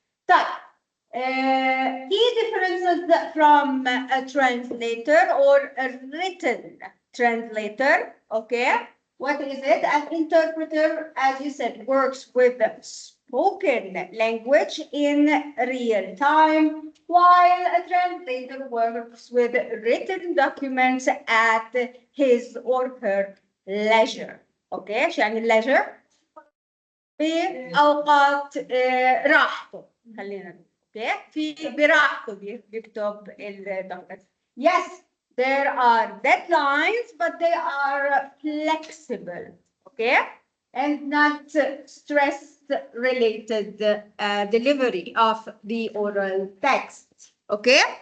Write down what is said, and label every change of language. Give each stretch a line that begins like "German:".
English: So, key differences from a translator or a written translator, okay? What is it? An interpreter, as you said, works with spoken language in real time, while a translator works with written documents at his or her leisure. Okay,
Arabic: يعني leisure بأوقات راحته خلينا نقول.
English: Okay,
Arabic: في براحته بيكتب الدكتور.
English: Yes, there are deadlines, but they are flexible, okay, and not stress-related delivery of the oral text, okay?